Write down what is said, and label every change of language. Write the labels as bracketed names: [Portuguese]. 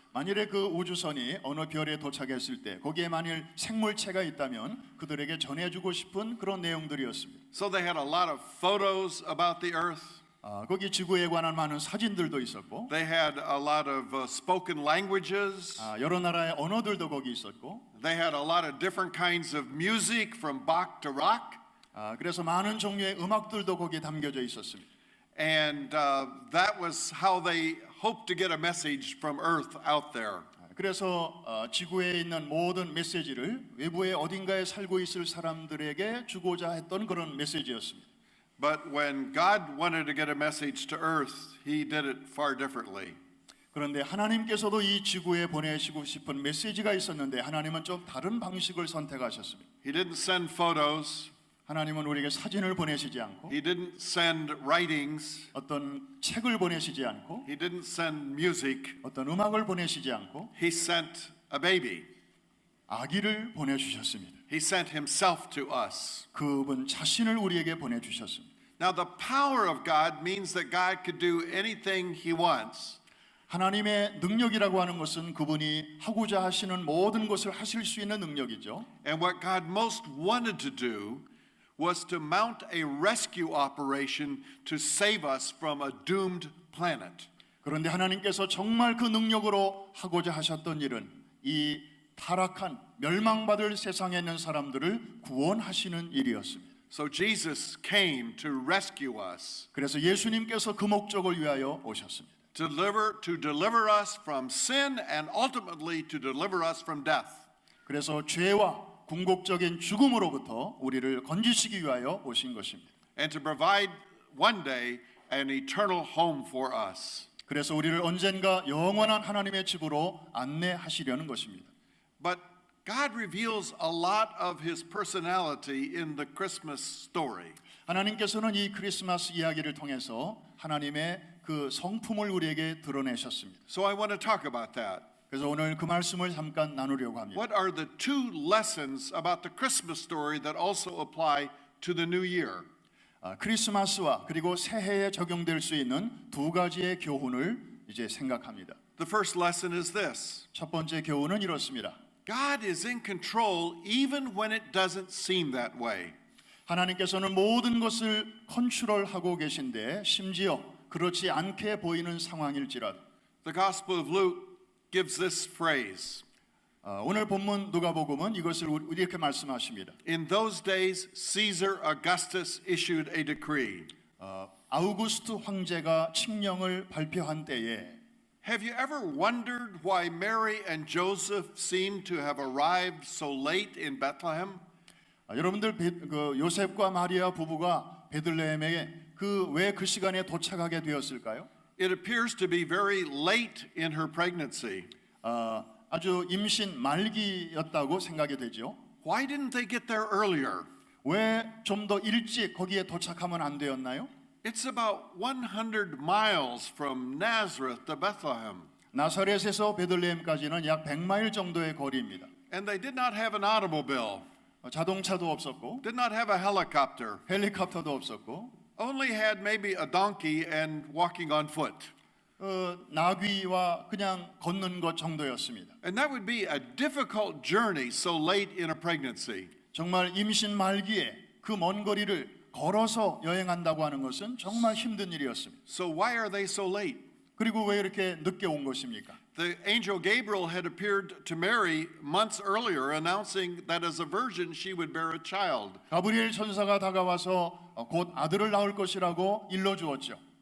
[Korean] 만일에 그 우주선이 어느 별에 도착했을 때 거기에 만일 생물체가 있다면 그들에게 전해주고 싶은 그런 내용들이었습니다. [English] So they had a lot of photos about the Earth. [Korean] 거기 지구에 관한 많은 사진들도 있었고, [English] They had a lot of spoken languages. [Korean] 여러 나라의 언어들도 거기 있었고, [English] They had a lot of different kinds of music from Bach to rock. [Korean] 그래서 많은 종류의 음악들도 거기에 담겨져 있었습니다. [English] And that was how they hoped to get a message from Earth out there. [Korean] 그래서 지구에 있는 모든 메시지를 외부의 어딘가에 살고 있을 사람들에게 주고자 했던 그런 메시지였습니다. [English] But when God wanted to get a message to Earth, He did it far differently. [Korean] 그런데 하나님께서도 이 지구에 보내시고 싶은 메시지가 있었는데 하나님은 좀 다른 방식을 선택하셨습니다. [English] He didn't send photos. [Korean] 하나님은 우리에게 사진을 보내시지 않고 [English] He didn't send writings. [Korean] 어떤 책을 보내시지 않고 [English] He didn't send music. [Korean] 어떤 음악을 보내시지 않고 [English] He sent a baby. [Korean] 아기를 보내주셨습니다. [English] He sent Himself to us. [Korean] 그분 자신을 우리에게 보내주셨습니다. [English] Now, the power of God means that God could do anything He wants. [Korean] 하나님의 능력이라고 하는 것은 그분이 하고자 하시는 모든 것을 하실 수 있는 능력이죠. [English] And what God most wanted to do was to mount a rescue operation to save us from a doomed planet. [Korean] 그런데 하나님께서 정말 그 능력으로 하고자 하셨던 일은 이 타락한 멸망받을 세상에 있는 사람들을 구원하시는 일이었습니다. [English] So Jesus came to rescue us, [Korean] 그래서 예수님께서 그 목적을 위하여 오셨습니다. [English] to deliver us from sin and ultimately to deliver us from death. [Korean] 그래서 죄와 궁극적인 죽음으로부터 우리를 건지시기 위하여 오신 것입니다. [English] And to provide one day an eternal home for us. [Korean] 그래서 우리를 언젠가 영원한 하나님의 집으로 안내하시려는 것입니다. [English] But God reveals a lot of His personality in the Christmas story. [Korean] 하나님께서는 이 크리스마스 이야기를 통해서 하나님의 그 성품을 우리에게 드러내셨습니다. [English] So I want to talk about that. [Korean] 그래서 오늘 그 말씀을 잠깐 나누려고 합니다. [English] What are the two lessons about the Christmas story that also apply to the new year? [Korean] 크리스마스와 그리고 새해에 적용될 수 있는 두 가지의 교훈을 이제 생각합니다. [English] The first lesson is this. [Korean] 첫 번째 교훈은 이렇습니다. [English] God is in control even when it doesn't seem that way. [Korean] 하나님께서는 모든 것을 컨트롤하고 계신데 심지어 그렇지 않게 보이는 상황일지라도 [English] The Gospel of Luke gives this phrase. [Korean] 오늘 본문 누가복음은 이것을 이렇게 말씀하십니다. [English] In those days, Caesar Augustus issued a decree. [Korean] 아우구스트 황제가 칙령을 발표한 때에 [English] Have you ever wondered why Mary and Joseph seemed to have arrived so late in Bethlehem? [Korean] 여러분들 그 요셉과 마리아 부부가 베들레헴에 왜 그 시간에 도착하게 되었을까요? [English] It appears to be very late in her pregnancy. [Korean] 아주 임신 말기였다고 생각이 되죠. [English] Why didn't they get there earlier? [Korean] 왜 좀 더 일찍 거기에 도착하면 안 되었나요? [English] It's about 100 miles from Nazareth to Bethlehem. [Korean] 나사렛에서 베들레헴까지는 약 100마일 정도의 거리입니다. [English] And they did not have an automobile, [Korean] 자동차도 없었고 [English] did not have a helicopter, [Korean] 헬리콥터도 없었고 [English] only had maybe a donkey and walking on foot. [Korean] 나귀와 그냥 걷는 것 정도였습니다. [English] And that would be a difficult journey so late in a pregnancy. [Korean] 정말 임신 말기에 그 먼 거리를 걸어서 여행한다고 하는 것은 정말 힘든 일이었습니다. [English] So why are they so late? [Korean] 그리고 왜 이렇게 늦게 온 것입니까? [English] The angel Gabriel had appeared to Mary months earlier, announcing that as a virgin she would bear a child. [Korean] 가브리엘 천사가 다가와서 곧 아들을 낳을 것이라고 일러주었죠.